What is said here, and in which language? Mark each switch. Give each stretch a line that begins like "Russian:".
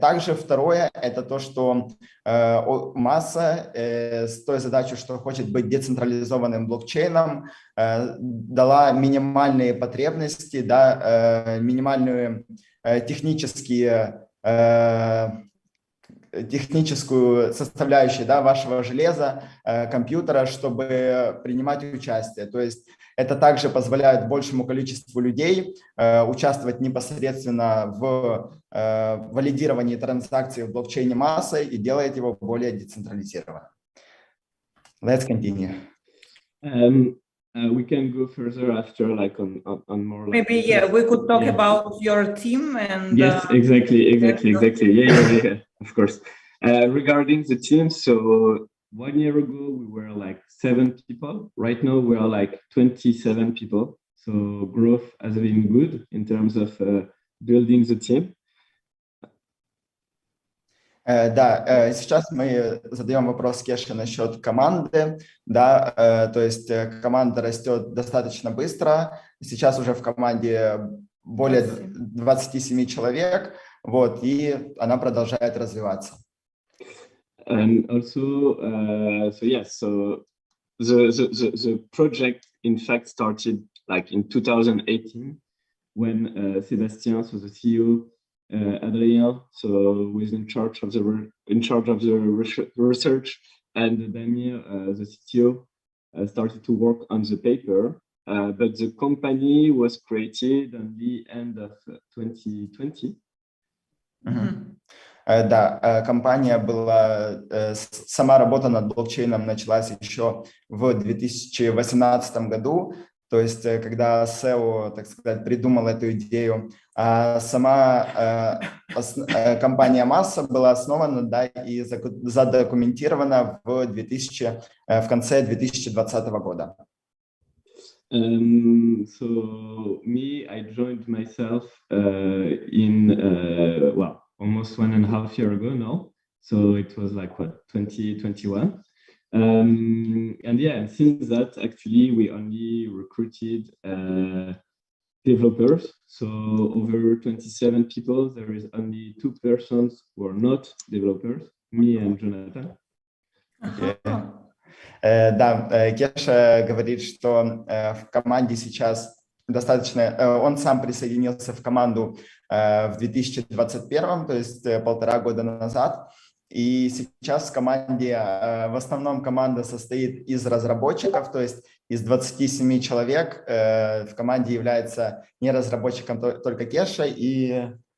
Russian: Также второе – это то, что Massa с той задачей, что хочет быть децентрализованным блокчейном, дала минимальные потребности, да, минимальную техническую составляющую, да, вашего железа, компьютера, чтобы принимать участие. То есть это также позволяет большему количеству людей участвовать непосредственно в валидировании транзакций в блокчейне Massa и делает его более децентрализированным.
English: Let's continue. We can go further after, like on more. Maybe we could talk about your team and. Yes, exactly. Yeah, of course. Regarding the team, so 1 year ago we were like 7 people. Right now we are like 27 people. So growth has been good in terms of building the team.
Russian: Да, сейчас мы задаем вопрос Кеше насчет команды, да, то есть команда растет достаточно быстро, сейчас уже в команде более 27 человек, вот, и она продолжает развиваться.
English: And also, so the project in fact started like in 2018 when Sébastien, so the CEO, Adrien, so who is in charge of the research, and Damir, the CTO, started to work on the paper. But the company was created at the end of 2020.
Russian: Да, компания была, сама работа над блокчейном началась еще в 2018 году. То есть, когда SEO, так сказать, придумал эту идею, сама компания Massa была основана, да, и задокументирована в конце 2020 года.
English: So me, I joined myself in well, almost 1.5 years ago now. So it was like what, 2021. And yeah, and since that, actually, we only recruited developers. So over 27 people, there is only 2 persons who are not developers, me and Jonathan. Okay.
Russian: Да, Кеша говорит, что в команде сейчас достаточно... Он сам присоединился в команду в 2021, то есть 1,5 года назад. И сейчас в команде, в основном команда состоит из разработчиков, то есть из 27 человек в команде является не разработчиком только Кеша и...